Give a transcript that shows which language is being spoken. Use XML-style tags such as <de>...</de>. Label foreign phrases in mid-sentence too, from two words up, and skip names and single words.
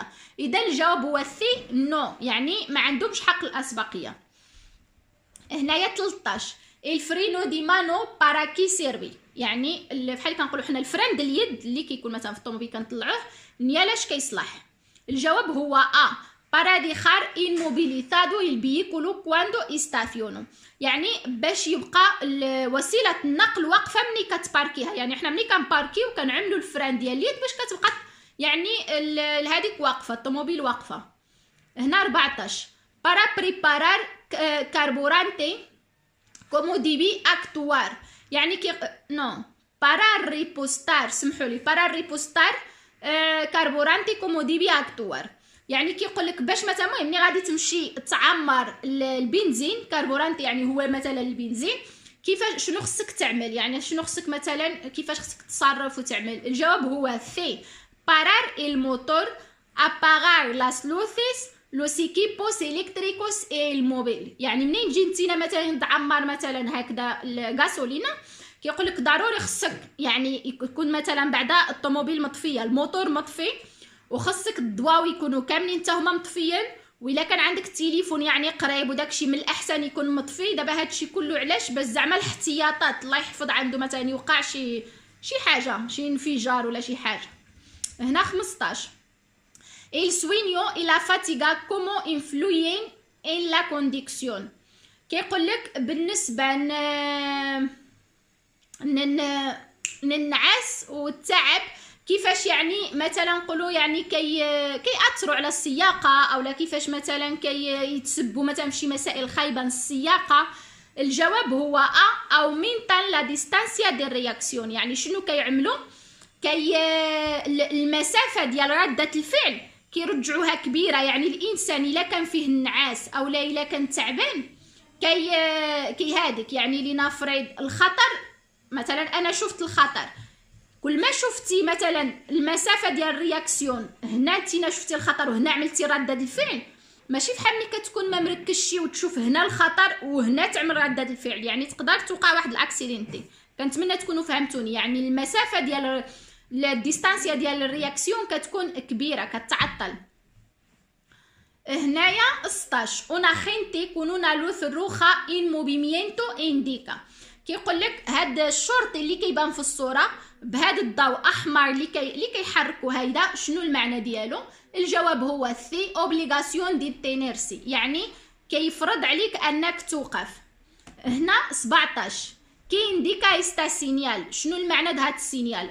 <ar>اذا الجواب هو</ar> <es>sí no,</es> <ar>يعني ما عندهمش حق الاسبقيه. هنايا 13</ar> <es>el freno de mano para qué sirve,</es> <ar>يعني بحال كنقولوا حنا الفران ديال اليد اللي كيكون مثلا في الطوموبيل كنطلعوه نيالاش كيصلح. الجواب هو</ar> <es>ا para dejar inmovilizado el vehículo cuando estaciono،</es> <ar>يعني باش يبقى وسيله النقل واقفه ملي كتباركيها، يعني حنا ملي كنباركيو كنعملوا الفران ديال اليد باش كتبقى يعني هذيك واقفه الطوموبيل واقفه.</ar> <es>هنا 14 para preparar carburante como debe actuar، يعني نو para repostar،</es> <ar>سمحوا لي</ar> <es>para repostar carburante como debe actuar،</es> <ar>يعني كيقول لك باش مثلا المهم ملي غادي تمشي تعمر البنزين كاربورانت، يعني هو مثلا البنزين كيفاش شنو خصك تعمل، يعني شنو خصك مثلا كيفاش خصك تتصرف وتعمل. الجواب هو</ar> <es>سي parar el motor, apagar las luces, los equipos eléctricos y el móvil،</es> <ar>يعني منين تجي نتينا مثلا تعمر مثلا هكذا الغاسولينا كيقول لك ضروري خصك يعني يكون مثلا بعدا الطوموبيل مطفيه الموتور مطفي، وخصك الضواو يكونوا كاملين حتى هما مطفيين، والا كان عندك التليفون يعني قريب وداكشي من الاحسن يكون مطفي. دابا هادشي كله علاش؟ باش زعما الاحتياطات الله يحفظ عنده مثلا يوقع شي حاجه شي انفجار ولا شي حاجه.</ar> <es>هنا 15 el sueño y la fatiga como influyen en la conducción،</es> <ar>كيقول لك بالنسبه للنعاس والتعب كيفاش يعني مثلا نقولوا يعني كيأثروا على السياقه، اولا كيفاش مثلا كيتسبوا مثلا في شي مسائل خايبه السياقه. الجواب هو</ar> <es>ا aumentan la distancia de reacción،</es> <ar>يعني شنو كيعملوا المسافه ديال رده الفعل كيرجعوها كبيره، يعني الانسان الا كان فيه النعاس او لا الا كان تعبان هاديك يعني لنفرض الخطر، مثلا انا شفت الخطر، كل ما شفتي مثلا المسافه ديال الرياكسيون هنا انتينا شفتي الخطر وهنا عملتي رده الفعل، ماشي بحال ملي كتكون ما مركزشي وتشوف هنا الخطر وهنا تعمل رده الفعل، يعني تقدر توقع واحد الاكسيدنتي. كنتمنى تكونوا فهمتوني، يعني المسافه ديال الديستانسيا ديال الرياكسيون كتكون كبيره كتعطل.</ar> <es>هنايا 16 una gente con una luz roja en movimiento indica،</es> <ar>كيقول لك هاد الشرطي اللي كيبان في الصوره بهذا الضوء احمر اللي كيحركوا هيدا شنو المعنى ديالو. الجواب هو</ar> <es>sí obligación de detenerse,</es> <ar>يعني كيفرض عليك انك توقف. هنا 17</ar> <es>qué indica esta señal,</es> <ar>شنو المعنى د هاد السينيال؟</ar>